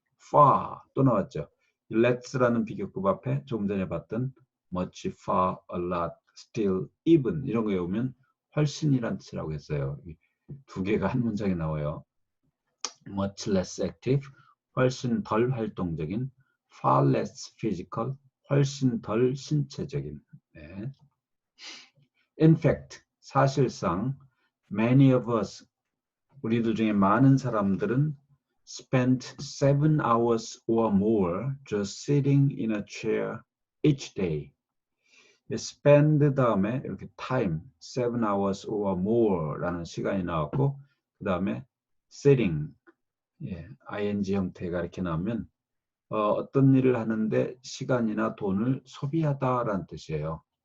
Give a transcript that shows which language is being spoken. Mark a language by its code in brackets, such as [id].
[ko] far 또 나왔죠. let's라는 비교급 앞에 조금 전에 봤던 [en] much, far, a lot, still, even [ko] 이런 거에 오면 훨씬이란 뜻이라고 했어요. 두 개가 한 문장에 나와요. [en] much less active, [ko] 훨씬 덜 활동적인, [en] far less physical, [ko] 훨씬 덜 신체적인. 네. [en] In fact, [ko] 사실상 [en] many of us, [ko] 우리들 중에 많은 사람들은 [en] spent 7 hours or more just sitting in a chair each day. [ko] spend 다음에 이렇게 time, [en] 7 hours or more [ko] 라는 시간이 나왔고 그 다음에 sitting, ing 형태가 이렇게 나오면 어떤 일을 하는데 시간이나 돈을 소비하다라는 뜻이에요.